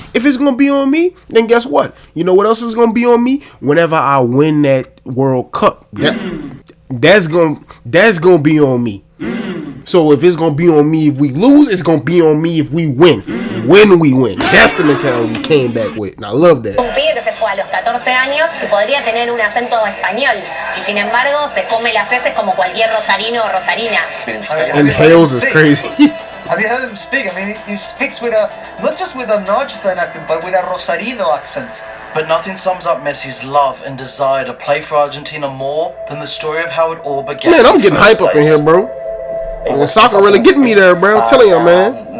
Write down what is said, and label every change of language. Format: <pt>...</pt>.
<en>If it's going to be on me, then guess what? You know what else is going to be on me? Whenever I win that World Cup, that's going to be on me. So if it's going to be on me if we lose, it's going to be on me if we win. When we win. That's the mentality he came back with. And I love that.</en> <es>Un pibe que se fue a los 14 años y podría tener un acento español. Y sin embargo, se come las heces como cualquier rosarino o rosarina.</es> <en>And Hales is crazy. Have you heard him speak? I mean, he speaks with a, not just with an Argentine accent, but with a Rosarino accent. But nothing sums up Messi's love and desire to play for Argentina more than the story of how it all began. Man, I'm getting hype up in here, bro. And soccer really getting me there, bro. I'm telling you, man.</en>